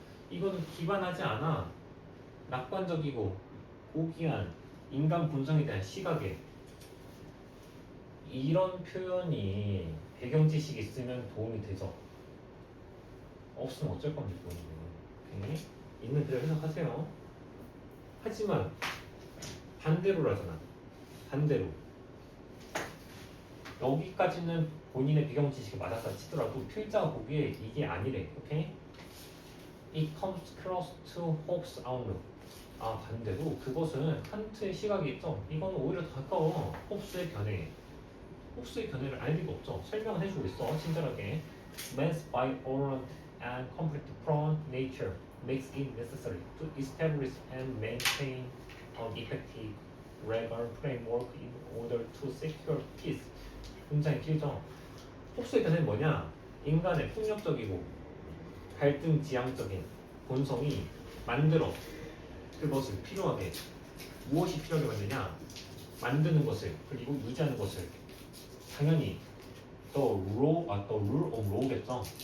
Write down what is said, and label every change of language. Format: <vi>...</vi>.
<ko>이거는 기반하지 않아 낙관적이고 고귀한 인간 본성에 대한 시각에 이런 표현이 배경 지식이 있으면 도움이 되죠. 없으면 어쩔 겁니까? 오케이. 있는 그대로 해석하세요. 하지만 반대로라잖아. 반대로 여기까지는 본인의 비경문 지식이 맞았다 치더라도 필자가 보기에 이게 아니래. 오케이?</ko> <en>It comes close to Hobbes' outlook.</en> <ko>아 반대로 그것은 칸트의 시각이 있죠. 이거는 오히려 더 가까워. 홉스의 견해. 홉스의 견해를 알 리가 없죠. 설명을 해주고 있어. 친절하게.</ko> <en>Man's bivalent and conflict-prone nature makes it necessary to establish and maintain an effective legal framework in order to secure peace.</en> <ko>굉장히 길죠. 홉스의 견해는 뭐냐? 인간의 폭력적이고 갈등 지향적인 본성이 만들어 그것을 필요하게 무엇이 필요하게 만드냐? 만드는 것을 그리고 유지하는 것을 당연히 the rule of law겠죠.</ko>